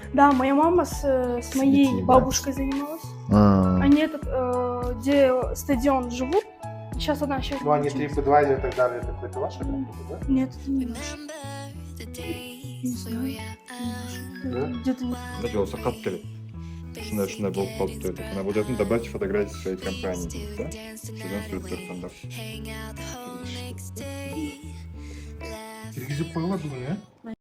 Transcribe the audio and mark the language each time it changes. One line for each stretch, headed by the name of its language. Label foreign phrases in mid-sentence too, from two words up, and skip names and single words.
Russian: Да, моя мама с моей детьми, да? бабушкой занималась. Они где стадион живут. Сейчас она сейчас. Ну, они TripAdvisor и так далее, это какой-то ваша работа, да? Нет, это не наш. Не знаю. Где-то не.
Kyrgyz: Да, жол сакат келет. Ушундай болуп калыптыр деп. Ана бул жактан
Russian: добавьте фотографии своей компании
Kyrgyz: дейт да. Шудан сүрөттөр тандап. Киргизип коюла бүгүн, э?